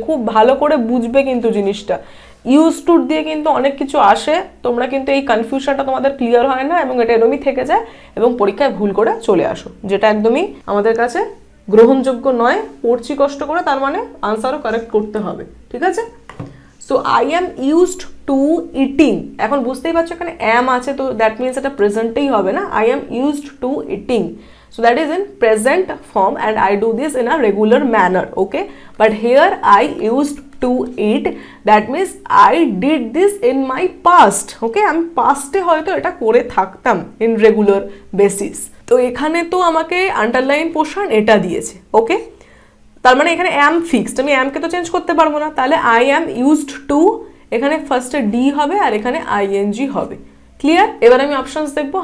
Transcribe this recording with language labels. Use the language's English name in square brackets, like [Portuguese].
[Bangla] খুব ভালো করে বুঝবে কিন্তু জিনিসটা, ইউজ টু দিয়ে কিন্তু অনেক কিছু আসে, তোমরা কিন্তু এই কনফিউশনটা তোমাদের ক্লিয়ার হয় না এবং এটা এরকমই থেকে যায় এবং পরীক্ষায় ভুল করে চলে আসো, যেটা একদমই আমাদের কাছে গ্রহণযোগ্য নয়। পড়ছি কষ্ট করে, তার মানে আনসারও কারেক্ট করতে হবে, ঠিক আছে? [English] so I am used to eating, [Bangla] এখন বুঝতেই পারছো এখানে অ্যাম আছে, তো দ্যাট মিনস এটা প্রেজেন্টেই হবে না। [English] I am used to eating, so that is in present form and I do this in a regular manner. Okay, but here I used to eat, that means I did this in my past. [Bangla] Okay, আমি পাস্টে হয়তো এটা করে থাকতাম [English] in regular basis। [Bangla] তো এখানে তো আমাকে underline portion এটা দিয়েছে। ওকে, তার মানে এখানে অ্যাম ফিক্সড, আমি অ্যামকে তো চেঞ্জ করতে পারবো না, তাহলে আই অ্যাম ইউজড টু, এখানে ফার্স্টে ডি হবে আর এখানে আইএনজি হবে। ক্লিয়ার? এবার আমি অপশনস দেখবো।